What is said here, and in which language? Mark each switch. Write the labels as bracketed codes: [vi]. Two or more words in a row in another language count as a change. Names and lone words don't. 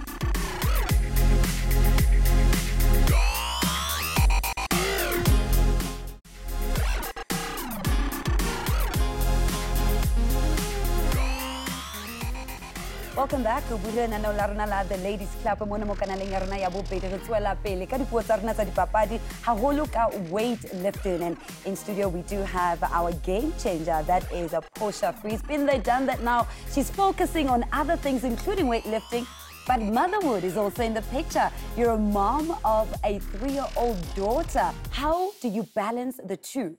[en] Welcome back to the Ladies Club. [st] Mona mo kanaleng ya rona ya bobedi re tswela pele ka dipuo tsa rona tsa dipapadi haholo ka weightlifting. [en] And in studio we do have our game changer, that is a Portia Vries. Been there, done that. Now she's focusing on other things including weightlifting, but motherhood is also in the picture. You're a mom of a 3-year-old daughter. How do you balance the two?